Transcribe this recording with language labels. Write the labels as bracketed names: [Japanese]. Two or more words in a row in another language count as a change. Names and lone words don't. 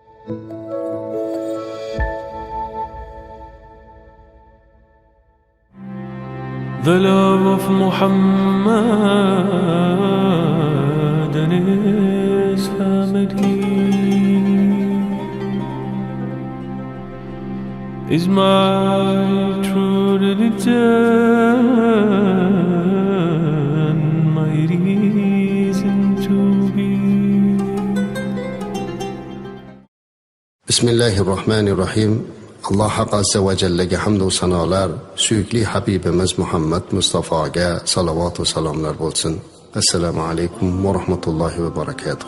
[English] The love of Muhammad and his family is my true religion, my reason to be. [Arabic] بسم الله الرحمن الرحيم. [Uzbek] Alloh [Arabic] عز وجل [Uzbek] hamd va sanolar, suyukli habibimiz Muhammad Mustafoga salovat va salomlar bo'lsin. [Arabic] السلام عليكم ورحمة الله وبركاته.